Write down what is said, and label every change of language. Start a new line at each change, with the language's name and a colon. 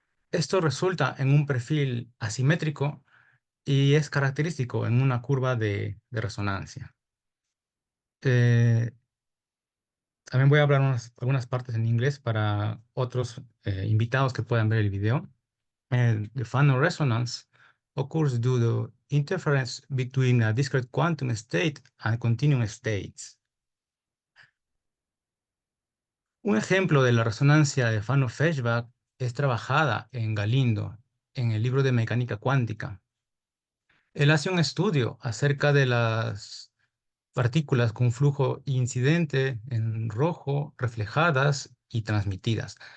Spanish: Esto resulta en un perfil asimétrico y es característico en una curva de resonancia. Eh, También voy a hablar algunas partes en inglés para otros invitados que puedan ver el video.
English: The Fano resonance occurs due to interference between a discrete quantum state and continuum states.
Spanish: Un ejemplo de la resonancia de Fano-Feshbach es trabajada en Galindo, en el libro de mecánica cuántica. Él hace un estudio acerca de las partículas con flujo incidente en rojo, reflejadas y transmitidas.